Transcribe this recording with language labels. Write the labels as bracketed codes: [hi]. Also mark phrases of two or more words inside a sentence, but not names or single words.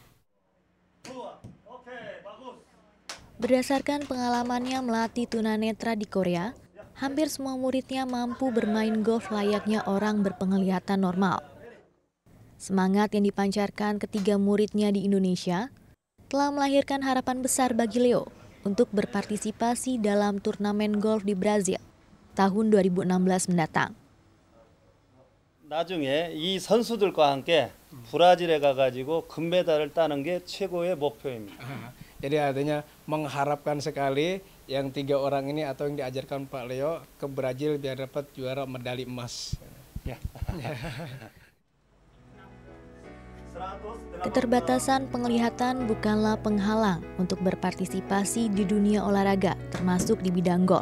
[id] Berdasarkan pengalamannya melatih tunanetra di Korea, hampir semua muridnya mampu bermain golf layaknya orang berpenglihatan normal. Semangat yang dipancarkan ketiga muridnya di Indonesia telah melahirkan harapan besar bagi Leo untuk berpartisipasi dalam turnamen golf di Brazil tahun 2016 mendatang. [ko] 나중에 이 선수들과 함께 브라질에 가가지고 금메달을 따는 게 최고의 목표입니다. [id] Jadi artinya mengharapkan sekali yang 3 orang ini atau yang diajarkan Pak Leo ke Brazil biar dapat juara medali emas. Keterbatasan penglihatan bukanlah penghalang untuk berpartisipasi di dunia olahraga, termasuk di bidang golf.